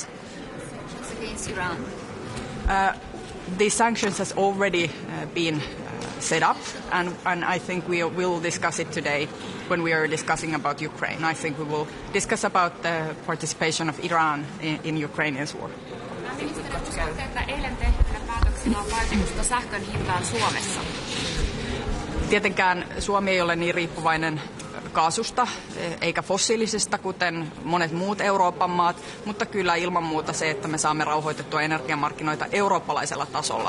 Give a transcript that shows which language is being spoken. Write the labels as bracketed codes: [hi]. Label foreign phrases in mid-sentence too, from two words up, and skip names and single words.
[en] Against Iran. The sanctions has already been set up, and I think we will discuss it today when we are discussing about Ukraine. I think we will discuss about the participation of Iran in Ukraine's war. [fi] Ministeri, uskotte, että eilen tehdyillä päätöksillä on vaikutusta sähkön hintaan Suomessa? Tietenkään Suomi ei ole niin riippuvainen kaasusta eikä fossiilisista, kuten monet muut Euroopan maat, mutta kyllä ilman muuta se, että me saamme rauhoitettua energiamarkkinoita eurooppalaisella tasolla.